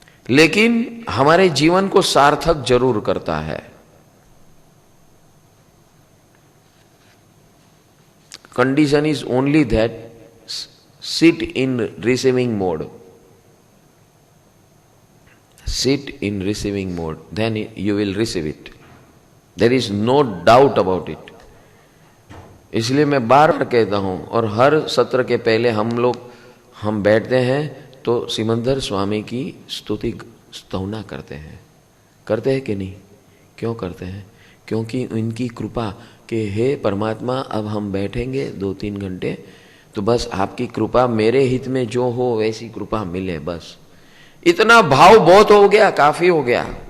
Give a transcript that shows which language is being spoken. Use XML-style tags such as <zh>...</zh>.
<hi>लेकिन हमारे जीवन को सार्थक जरूर करता है।</hi> <en>Condition is only that sit in receiving mode. Sit in receiving mode, then you will receive it. There is no doubt about it.</en> <hi>इसलिए मैं बार बार कहता हूं, और हर सत्र के पहले हम बैठते हैं तो सिमंदर स्वामी की स्तुति स्तवना करते हैं कि नहीं? क्यों करते हैं? क्योंकि उनकी कृपा के हे परमात्मा, अब हम बैठेंगे 2-3 घंटे, तो बस आपकी कृपा, मेरे हित में जो हो वैसी कृपा मिले, बस इतना भाव बहुत हो गया, काफी हो गया।</hi>